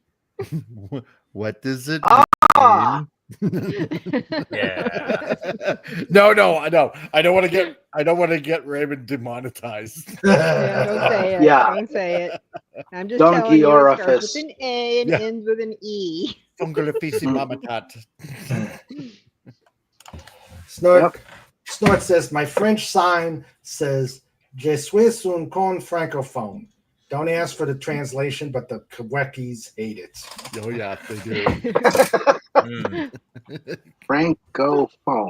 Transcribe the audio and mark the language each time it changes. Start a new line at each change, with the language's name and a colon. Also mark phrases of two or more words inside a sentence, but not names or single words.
English: What does it Ah! Yeah. No. I don't want to get Raymond demonetized. Yeah, don't say it. Yeah. Don't say it. I'm just Donkey telling you, it starts orifice. with an A and Yeah. ends with an E. Ungolafisi mamatat. Snort says, my French sign says,
French: Je suis un con francophone.
English: Don't ask for the translation, but the Quebeckies hate it. Oh yeah, they do. Mm. Francophone.